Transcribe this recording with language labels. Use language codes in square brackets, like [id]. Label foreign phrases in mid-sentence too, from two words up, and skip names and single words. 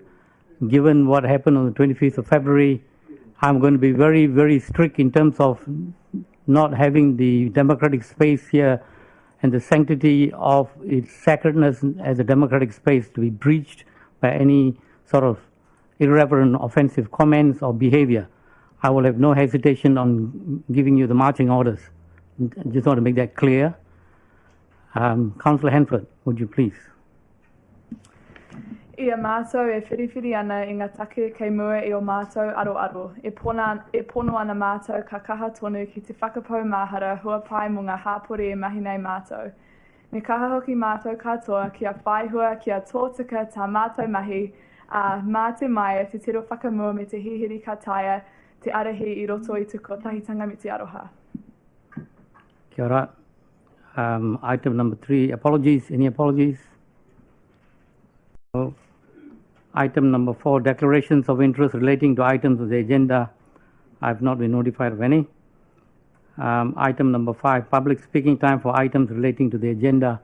[en] Given what happened on the 25th of February, I'm going to be very, very strict in terms of not having the democratic space here and the sanctity of its sacredness as a democratic space to be breached by any sort of irreverent, offensive comments or behavior. I will have no hesitation on giving you the marching orders. I just want to make that clear. Councillor Hanford, would you please? [mi] Ia mātou e whiriwhiri ana i ngā take kei mua i o mātou aro. E pono ana mātou ka kaha tonu ki te whakapau mahara hua pai mo ngā hāpori e mahi nei mātou. Me kaha hoki mātou katoa kia whaihua kia tōtika tā mātou mahi a mā te mai te tiro whakamua me te hihiri ka taia te arahi i roto i tuko tahitanga me te aroha. Kia ora. [en] Item number 3, apologies. Any apologies? No. Item number 4, declarations of interest relating to items of the agenda. I have not been notified of any. Item number 5, public speaking time for items relating to the agenda.